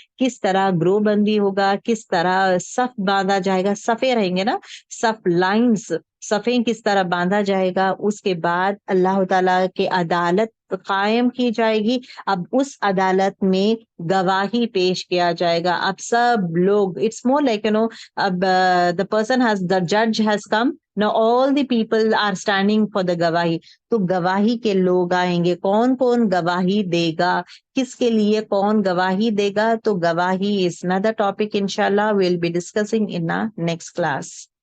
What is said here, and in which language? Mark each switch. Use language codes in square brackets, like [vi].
[ur] کس طرح گروہ بندی ہوگا, کس طرح صف باندھا جائے گا, صفے رہیں گے نا, صف لائنز, صفیں کس طرح باندھا جائے گا. اس کے بعد اللہ تعالیٰ کی عدالت قائم کی جائے گی. اب اس عدالت میں گواہی پیش کیا جائے گا. اب سب لوگ, [en] It's more like اب the judge has come, now all the people are standing for the گواہی. [ur] تو گواہی کے لوگ آئیں گے. کون کون گواہی دے گا, کس کے لیے کون گواہی دے گا؟ تو گواہی [en] is another topic inshallah we'll be discussing in our next class.